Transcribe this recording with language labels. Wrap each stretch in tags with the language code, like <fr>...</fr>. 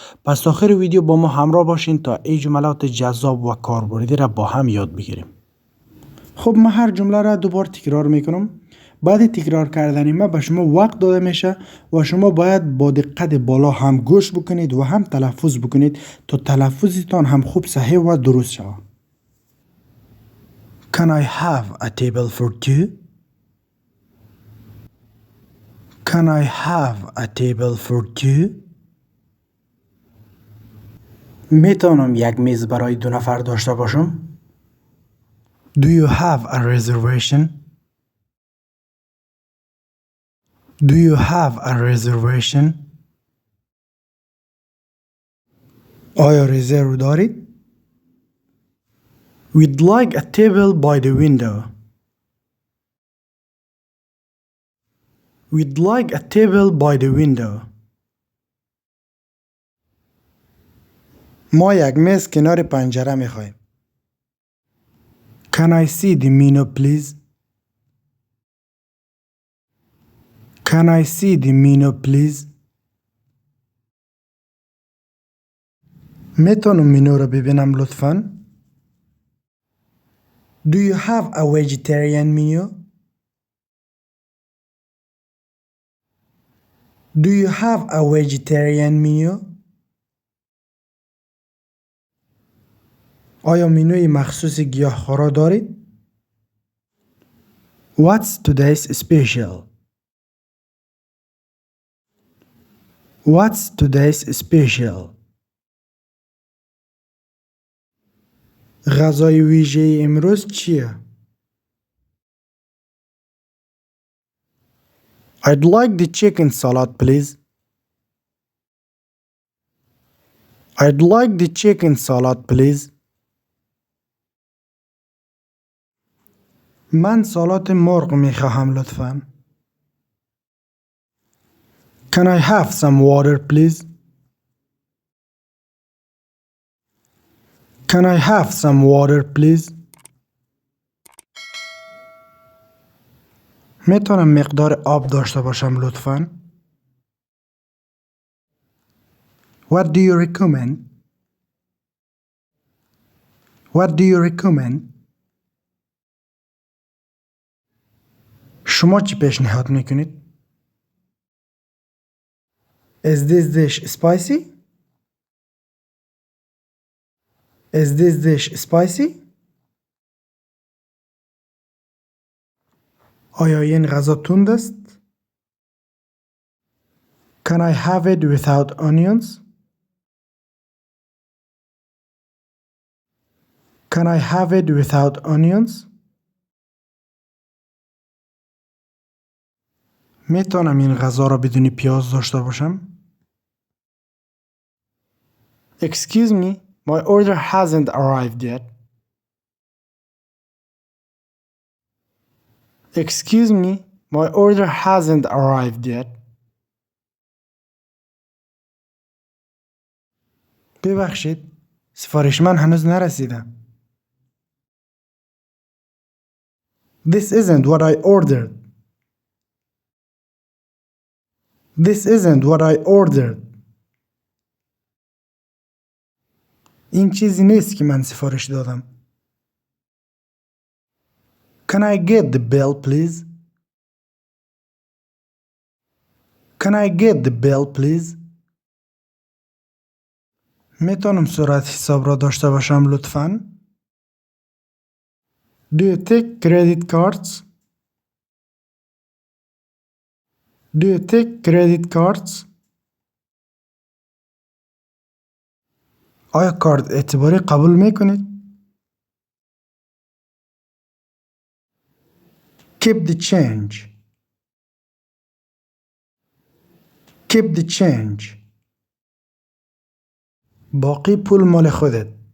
<fa>پس تا آخر ویدیو با ما همراه باشین تا این جملات جذاب و کاربردی را با هم یاد بگیریم. خب من هر جمله را دوبار تکرار میکنم. بعد تکرار کردن ما به شما وقت داده میشه و شما باید با دقت بالا هم گوش بکنید و هم تلفظ بکنید تا تلفظتان هم خوب صحیح و درست شود.</fa> <en>Can I have a table for two? Can I have a table for two?</en> <fa>میتونم یک میز برای 2 نفر داشته باشم؟</fa> <en>Do you have a reservation? Do you have a reservation?</en> <fa>آیا رزرو دارید؟</fa> <en>We'd like a table by the window. We'd like a table by the window.</en> <fa>ما یک میز کنار پنجره میخوایم.</fa> <en>Can I see the menu please? Can I see the menu please?</en> <fa>میتونم منو رو ببینم لطفاً؟</fa> <en>Do you have a vegetarian menu? Do you have a vegetarian menu?</en> <fa>آیا منوی مخصوص گیاهخوارا دارید؟</fa> <en>What's today's special? What's today's special?</en> <fa>غذای ویژه امروز چیه؟</fa> <en>I'd like the chicken salad please. I'd like the chicken salad please.</en> <fa>من سالاد مرغ میخواهم لطفاً.</fa> <en>Can I have some water please? Can I have some water please?</en> <fa>میتونم مقدار آب داشته باشم لطفاً؟</fa> <en>What do you recommend? What do you recommend?</en> <fa>شما چی پیشنهاد میکنید؟</fa> <en>Is this dish spicy? Is this dish spicy?</en> <fa>آیا این غذا تند است؟</fa> <en>Can I have it without onions? Can I have it without onions?</en> <fa>میتونم این غذا را بدون پیاز داشته باشم؟</fa> <en>Excuse me, my order hasn't arrived yet. Excuse me, my order hasn't arrived yet.</en> <fa>ببخشید، سفارش من هنوز نرسیده.</fa> <en>This isn't what I ordered. This isn't what I ordered.</en> <fa>این چیزی نیست که من سفارش دادم.</fa> <en>Can I get the bill please? Can I get the bill please?</en> <fa>میتونم صورت حساب را داشته باشم لطفاً؟</fa> <en>Do you take credit cards? Do you take credit cards?</en> <fa>آیا کارت اعتباری قبول میکنید؟</fa> <en>Keep the change. Keep the change.</en> <fa>باقی پول مال خودت.</fa>